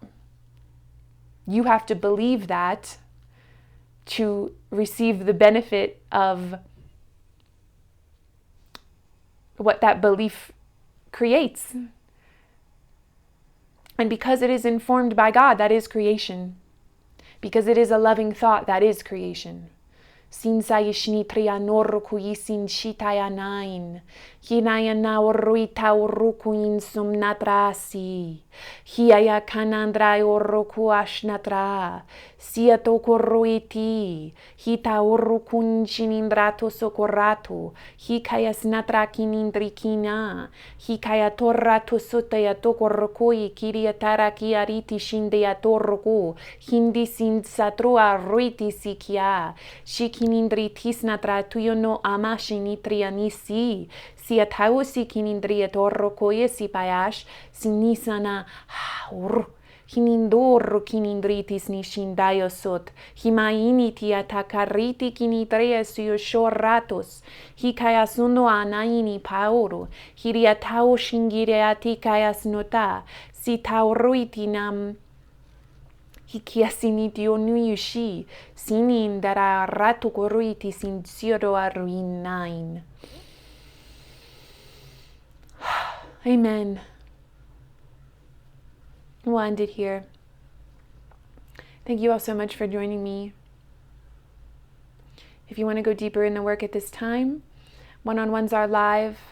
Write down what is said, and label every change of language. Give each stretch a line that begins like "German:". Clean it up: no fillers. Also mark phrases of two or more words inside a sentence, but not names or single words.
English: You have to believe that to receive the benefit of what that belief creates. And because it is informed by God, that is creation. Because it is a loving thought, that is creation. Sin sayishni trianoroku yisin shitayanain. Hinayana oruita oruku insum natrasi. Hiaya kanandra oruku ashnatra. Siato koruiti. Hita orukun chinindrato socorrato. Hikayas natra kinindrikina. Hikaya torrato sotaya tokorokoi kiriatara kiariti shindea torroku. Hindi sin satrua ruiti sikia. Shikinindri tisnatra tuyo no amashinitria si atausi kinindria torrokoye si payash sinisana hinindoro kinindritis nishindayo sot himaini ti atakariti kinidrea suyo shorratos hikayasuno anaini paoro hiriatao shingireati kayas nota si tauruiti nam Hikiasiniti onuyushi, sinin dara ratu koruiti sin sioro aruinain. Amen. We'll end it here. Thank you all so much for joining me. If you want to go deeper in the work at this time, one-on-ones are live.